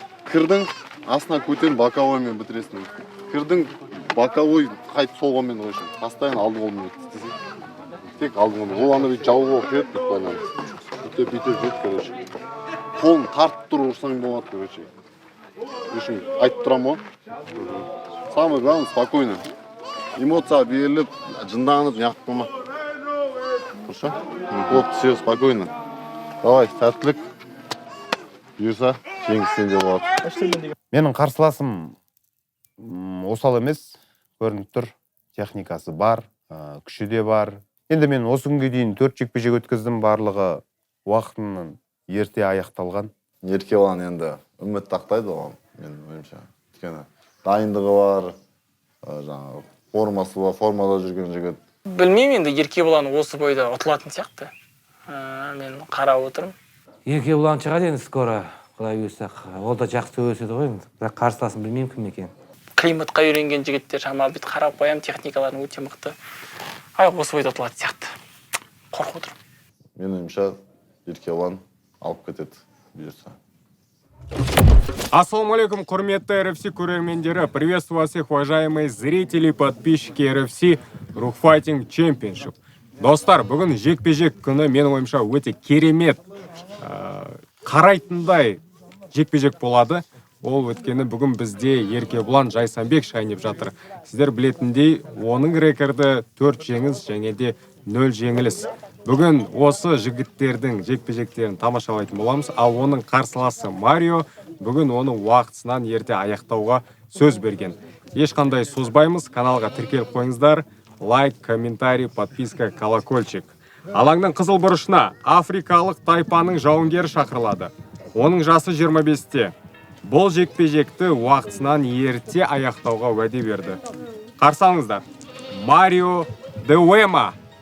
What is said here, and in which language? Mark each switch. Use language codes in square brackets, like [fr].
[kk] Кірдің, астына көтерін боковоймен бітіресің. Кірдің, боковой қайтып сол қолмен ғой үшін. Постоянно алдың қолмен өтті. Тек алдың қолмен. Ол ана бейт жауға оқиды, буквально. Бүйтіп жүрді, короче. Қолын тартып тұру ұрсаң болады, короче. Үшін айтып тұрам ғой. [ru] Самый главный, спокойно. [kk] Эмоция беріліп, жынданып, неғып болма. [ru] Хорошо? Вот, все, спокойно. Давай, [kk] сәттілік. Бұйырса, жеңіс сенде болады. Менің қарсыласым осал емес, көрініп тұр. Техникасы бар, күші де бар. Енді мен осы күнге дейін 4 жекпе-жек өткіздім, барлығы уақытының ерте аяқталған. Ерке olan енді үміт тақтайды оған, мен ойымша. Өйткені дайындығы бар, жаңағы формасы бар, формада жүрген жігіт. Білмеймін, енді Еркебұлан осы бойда ұтылатын сияқты. Мен қарап отырмын. Еркебұлан шығады енді скоро, құдай бұйырса. Ол да жақсы өседі ғой, бірақ қарсыласын білмеймін кім екен. Климатқа үйренген жігіттер шамалы бүйтіп қарап қоямын, техникаларын өте мықты. Осы бойда ұтылатын сияқты. Қорқып отырмын. Мен ойымша Еркебұлан алып кетеді, бұйырса. Ассалаумалейкум, құрметті RFC көрермендері. [ru] Приветствую вас всех, уважаемые зрители, подписчики RFC Рухфайтинг Чемпионшип. [kk] Достар, бүгін жекпе-жек күні менің ойымша өте керемет, қарайтындай жекпе-жек болады. Ол өткені бүгін бізде Еркебұлан Жайсанбек шайнеп жатыр. Сіздер білетіндей, оның рекорды 4 жеңіс және де 0 жеңіліс. Бүгін осы жігіттердің жекпе-жектерін тамашалайтын боламыз, ал оның қарсыласы Марио бүгін оның уақытысынан ерте аяқтауға сөз берген. Ешқандай созбаймыз, каналға тіркеліп қойыңыздар. [ru] Лайк, комментарий, подписка, колокольчик. [kk] Алаңның қызыл бұрышына африкалық тайпаның жауынгері шақырылады. Оның жасы 25-те. Бұл жекпе-жекті уақытысынан ерте аяқтауға уәде берді. Қарсы алыңыздар. Марио де Уэма.